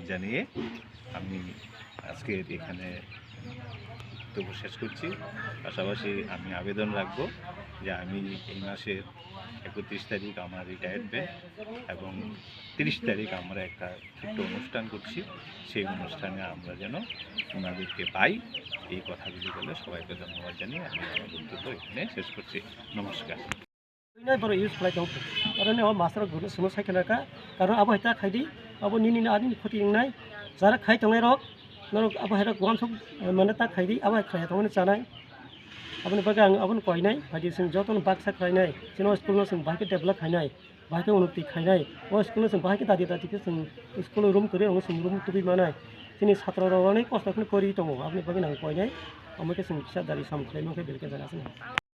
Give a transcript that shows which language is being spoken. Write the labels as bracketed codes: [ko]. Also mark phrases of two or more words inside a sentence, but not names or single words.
[bn] জানিয়ে আমি আজকে এখানে বক্তব্য শেষ করছি পাশাপাশি আমি আবেদন রাখবো যে আমি এই মাসের 31 তারিখ আমার রিটায়ার্ড ডে এবং 30 তারিখ আমরা একটা ছোট্ট অনুষ্ঠান করছি সেই অনুষ্ঠানে আমরা যেন ওনাদেরকে পাই এই কথাগুলি বলে সবাইকে ধন্যবাদ জানিয়ে আমি আমার বক্তব্য এখানে শেষ করছি নমস্কার [brx] बर इउज खालाय दं आरो मास्टार गुरु सुनो साइकेलका कारण अब हेता खायदि अब निनि आदि खति इंनाय जारा खाय तंनाय रक नरक अब हेता गुवान सब माने ता खायदि अब खाय तंने जानाय abni baga ang abon koinai badi sing joton baksa khainai sino school no sing bahke develop khainai bahke unuti khainai o school no sing bahke dadi dadi ke sing [en] school room [brx] tore ong sing room tubi manai sini chhatra rogani kosto khne kori tongo abni baga nang koinai amke sing kisa dari sam khlaimo ke belke jana sini